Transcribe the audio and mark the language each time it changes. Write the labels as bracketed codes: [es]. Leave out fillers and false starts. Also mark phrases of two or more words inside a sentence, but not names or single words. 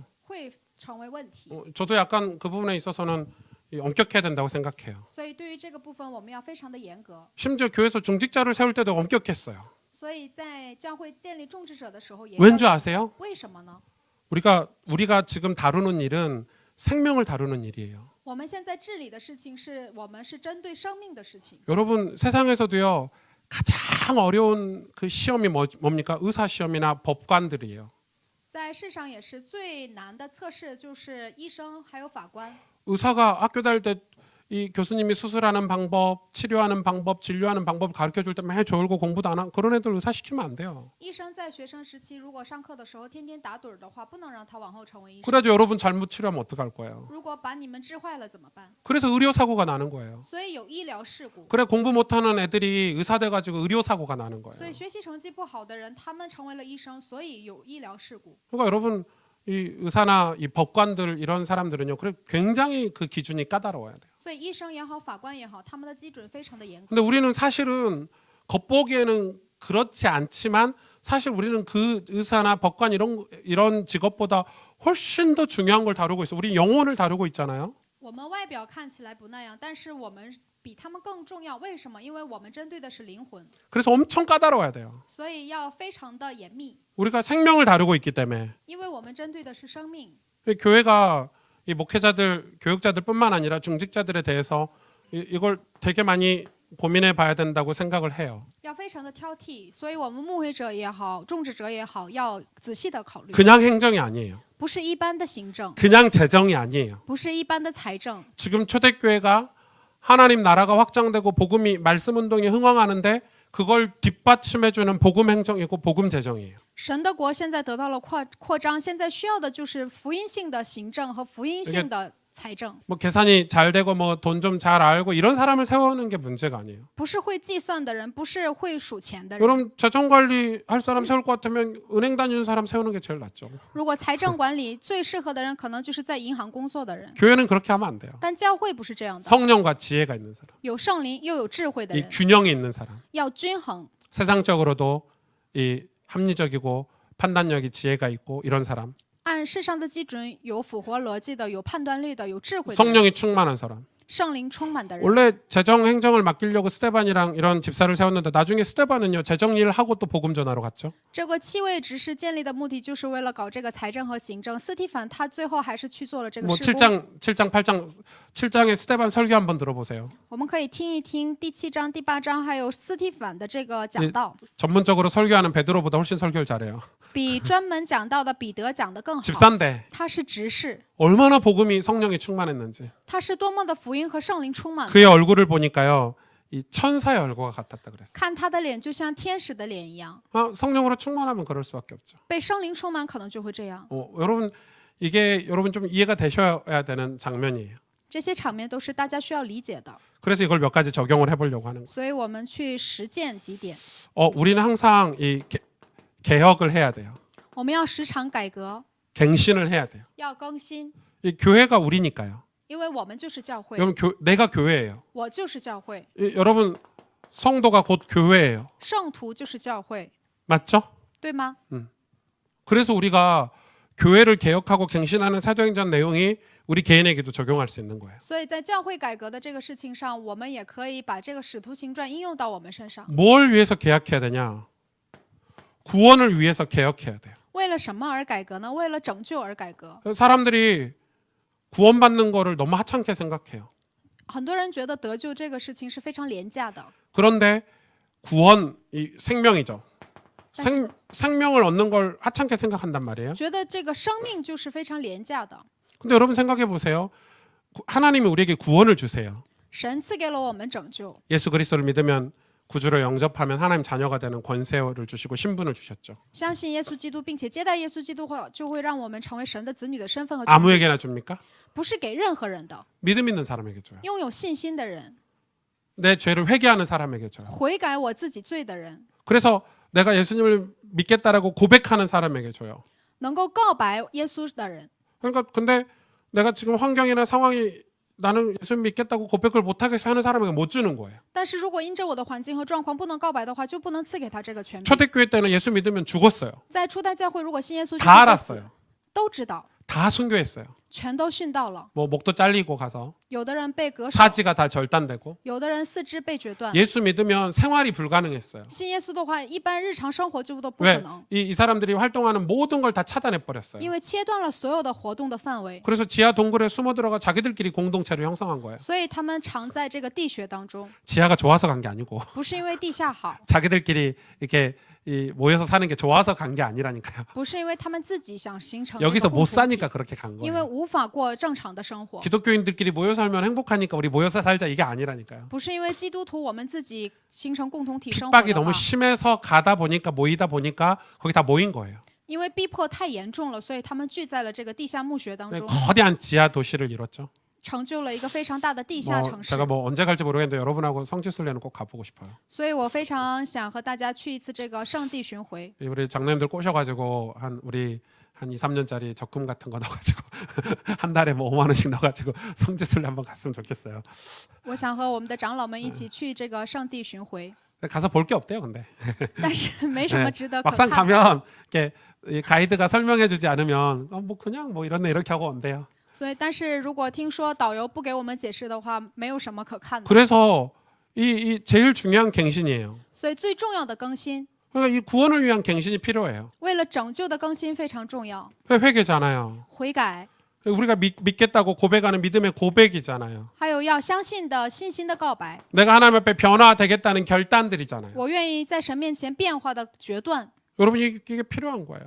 [zh] 会成为问题。 [ko] 저도 약간 그 부분에 있어서는 엄격해야 된다고 생각해요. [zh] 所以对于这个部分，我们要非常的严格。 [ko] 심지어 교회에서 중직자를 세울 때도 엄격했어요. [zh] 所以在教会建立种植者的时候也 [ko] 왠 줄 [zh] 要 [ko] 아세요? [zh] 为什么呢？ [ko] 우리가 지금 다루는 일은 생명을 다루는 일이에요. [zh] 我们现在治理的事情是我们是针对生命的事情。 [ko] 여러분 세상에서도요 가장 어려운 그 시험이 뭡니까? 의사 시험이나 법관들이에요. [zh] 在世上也是最难的测试，就是医生还有法官。 [ko] 의사가 학교 다닐 때 이 교수님이 수술하는 방법, 치료하는 방법, 진료하는 방법 가르쳐 줄 때 매일 졸고 공부도 안 하는 그런 애들 의사 시키면 안 돼요. [zh] 医生在学生时期，如果上课的时候天天打盹儿的话，不能让他往后成为医生。 [ko] 그래도 여러분 잘못 치료하면 어떡할 거예요? [zh] 如果把你们治坏了怎么办？ [ko] 그래서 의료 사고가 나는 거예요. [zh] 所以有医疗事故。 [ko] 그래 공부 못하는 애들이 의사 돼가지고 의료 사고가 나는 [zh] 所 [ko] 거예요. [zh] 以学习成绩不好的人，他们成为了医生，所以有医疗事故。 [ko] 그러니까 여러분 이 의사나 이 법관들 이런 사람들은요, 그래 굉장히 그 기준이 까다로워야 돼요. [zh] 所以医生也好，法官也好，他们的基准非常的严格。 [ko] 근데 우리는 사실은 겉보기에는 그렇지 않지만 사실 우리는 그 의사나 법관 이런 직업보다 훨씬 더 중요한 걸 다루고 있어. 우리 영혼을 다루고 있잖아요. [zh] 我们外表看起来不那样，但是我们比他们更重要。为什么？因为我们针对的是灵魂， [ko] 그래서 엄청 까다로워야 돼요. [zh] 所以要非常的严密， [ko] 우리가 생명을 다루고 있기 때문에 [zh] 因为我们针对的是生命。 [ko] 교회가 이 목회자들, 교육자들뿐만 아니라 중직자들에 대해서 이걸 되게 많이 고민해 봐야 된다고 생각을 해요. [zh] 要非常的挑剔，所以我们牧会者也好，种植者也好，要仔细的考虑， [ko] 그냥 행정이 아니에요. [zh] 不是一般的行政， [ko] 그냥 재정이 아니에요. [zh] 不是一般的财政。 [ko] 지금 초대교회가 하나님 나라가 확장되고 복음이 말씀 운동이 흥왕하는데 그걸 뒷받침해주는 복음 행정이고 복음 재정이에요. [zh] 神的国现在得到了扩张，现在需要的就是福音性的行政和福音性的财政， [ko] 뭐 계산이 잘 되고 뭐 돈 좀 잘 알고 이런 사람을 세우는 게 문제가 아니에요. [zh] 不是会计算的人，不是会数钱的人。 [ko] 여러분 재정 관리 할 사람 세울 것 같으면 은행 다니는 사람 세우는 게 제일 낫죠. [zh] 如果财政管理最适合的人，可能就是在银行工作的人。 [ko] 교회는 그렇게 하면 안 돼요. [zh] 但教会不是这样的， [ko] 성령과 지혜가 있는 사람, [zh] 有圣灵又有智慧的 [ko] 이 [zh] 人， [ko] 균형이 있는 사람, [zh] 要均衡。 [ko] 세상적으로도 이 합리적이고 판단력이 지혜가 있고 이런 사람, [zh] 按世上的基准，有符合逻辑的，有判断力的，有智慧的人， [ko] 성령이 충만한 사람. [zh] 圣灵充满的人。 [ko] 원래 재정 행정을 맡기려고 스데반이랑 이런 집사를 세웠는데 나중에 스데반은요 재정 일을 하고 또 복음 전하러 갔죠. [zh] 这个七位执事建立的目的就是为了搞这个财政和行政。斯蒂凡他最后还是去做了这个 [ko] 뭐 [zh] 事工。 [ko] 7장 8장 7장의 스데반 설교 한번 들어보세요. [zh] 我们可以听一听第7章、第8章还有斯蒂凡的这个讲道， [ko] 전문적으로 설교하는 베드로보다 훨씬 설교를 잘해요. [zh] 比专门讲道的彼得讲得更好。 [ko] 집사인데 [zh] 他是执事， [ko] 얼마나 복음이 성령이 충만했는지 [zh] 他是多么的福音和圣灵充满。 [ko] 그의 얼굴을 보니까요 이 천사의 얼굴과 같았다 그랬어요. [zh] 看他的脸就像天使的脸一样， [ko] 성령으로 충만하면 그럴 수밖에 없죠. [zh] 被圣灵充满可能就会这样。 [ko] 여러분 이게 여러분 좀 이해가 되셔야 되는 장면이에요. [zh] 这些场面都是大家需要理解的， [ko] 그래서 이걸 몇 가지 적용을 해보려고 하는 거예요. [zh] 所以我们去实践几点。 [ko] 우리는 항상 이 개혁을 해야 돼요. [zh] 我们要时常改革， [ko] 갱신을 해야 돼요. [zh] 要更新， [ko] 이 교회가 우리니까요. [zh] 因为我们就是教会， [ko] 여러분 내가 교회예요. [zh] 我就是教会， [ko] 여러분 성도가 곧 교회예요. [zh] 圣徒就是教会， [ko] 맞죠? [zh] 对吗？ [ko] 그래서 우리가 교회를 개혁하고 갱신하는 사도행전 내용이 우리 개인에게도 적용할 수 있는 거예요. [zh] 所以在教会改革的这个事情上，我们也可以把这个使徒行传应用到我们身上。 [ko] 뭘 위해서 개혁해야 되냐? 구원을 위해서 개혁해야 돼요. [zh] 为了什么而改革呢？为了拯救而改革。 [ko] 사람들이 구원받는 거를 너무 하찮게 생각해요. [zh] 很多人觉得得救这个事情是非常廉价的， [ko] 그런데 구원 이 생명이죠. 생명을 얻는 걸 하찮게 생각한단 말이에요. [zh] 觉得这个生命就是非常廉价的。 [ko] 근데 여러분 생각해 보세요. 하나님이 우리에게 구원을 주세요. [zh] 神赐给了我们拯救， [ko] 예수 그리스도를 믿으면 구주로 영접하면 하나님 자녀가 되는 권세를 주시고 신분을 주셨죠. [zh] 相信耶稣基督，并且接待耶稣基督后，就会让我们成为神的子女的身份和权利， [ko] 아무에게나 줍니까? [zh] 不是给任何人的。 [ko] 믿음 있는 사람에게 줘요. [zh] 拥有信心的人， [ko] 내 죄를 회개하는 사람에게 줘요. [zh] 悔改我自己罪的人， [ko] 그래서 내가 예수님을 믿겠다라고 고백하는 사람에게 줘요. [zh] 能够告白耶稣的人。 [ko] 그러니까 근데 내가 지금 환경이나 상황이 나는 예수 믿겠다고 고백을 못하게 하는 사람에게 못 주는 거예요. [zh] 但是如果因着我的环境和状况不能告白的话，就不能赐给他这个权柄。 [ko] 초대교회 때는 예수 믿으면 죽었어요. [zh] 在初代教会，如果信耶稣， [ko] 다 알았어요. [zh] 都知道， [ko] 다 순교했어요. [zh] 全都殉道了。 [ko] 뭐 목도 잘리고 가서 [zh] 有的人被割手， [ko] 사지가 다 절단되고 [zh] 有的人四肢被决断。 [ko] 예수 믿으면 생활이 불가능했어요. [zh] 信耶稣的话，一般日常生活就都不可 [ko] 왜? [zh] 能， [ko] 이 사람들이 활동하는 모든 걸 다 차단해 버렸어요. [zh] 因为切断了所有的活动的范围， [ko] 그래서 지하 동굴에 숨어 들어가 자기들끼리 공동체를 형성한 거예요. [zh] 所以他们常在这个地穴当中， [ko] 지하가 좋아서 간 게 아니고 [zh] 不是因为地下好， [ko] 자기들끼리 이렇게 모여서 사는 게 좋아서 간 게 아니라니까요. [zh] 不是因为他们自己想形成这个 [ko] 여기서 [zh] 共 [ko] 못 [zh] 同体 [ko] 사니까 그렇게 간 [zh] 因为 [ko] 거예요. [zh] 无法过正常的生活， [ko] 기독교인들끼리 모여 살면 행복하니까 우리 모여서 살자 이게 아니라니까요. [zh] 不是因为基督徒我们自己形成共同体生活 [ko] 핍박이 [zh] 的 [ko] 너무 [zh] 话， [ko] 심해서 가다 보니까 모이다 보니까 거기 다 모인 거예요. [zh] 因为逼迫太严重了，所以他们聚在了这个地下墓穴当中， [ko] 거대한 지하 도시를 이뤘죠. [zh] 成就了一个非常大的地下 [ko] 뭐 [zh] 城市 [ko] 제가 。 뭐 언제 갈지 모르겠는데 여러분하고 성지순례는 꼭 가보고 싶어요. [zh] 所以我非常想和大家去一次这个圣地巡回。 [ko] 우리 장로님들 꼬셔가지고 우리 한 2, 3년짜리 적금 같은 거 넣어가지고 한 달에 뭐 5만 원씩 넣어가지고 성지순례 한번 갔으면 좋겠어요. [zh] 我想和我们的长老们一起去这个圣地巡回， [ko] 가서 볼 게 없대요, 근데. [zh] 但是没什么值得可 [ko] 막상 [zh] 看的。 [ko] 가면 이렇게 이 가이드가 설명해주지 않으면 뭐 그냥 뭐 이렇네 이렇게 하고 온대요. [zh] 所以，但是如果听说导游不给我们解释的话，没有什么可看的。 [ko] 그래서 이 제일 중요한 갱신이에요. [zh] 所以最重要的更新， [ko] 그러니까 이 구원을 위한 갱신이 필요해요. [zh] 为了拯救的更新非常重要。 [ko] 회개잖아요. [zh] 悔改， [ko] 우리가 믿겠다고 고백하는 믿음의 고백이잖아요. [zh] 还有要相信的信心的告白。 [ko] 내가 하나님 앞에 변화되겠다는 결단들이잖아요. [zh] 我愿意在神面前变化的决断， [ko] 여러분 이게 필요한 거예요.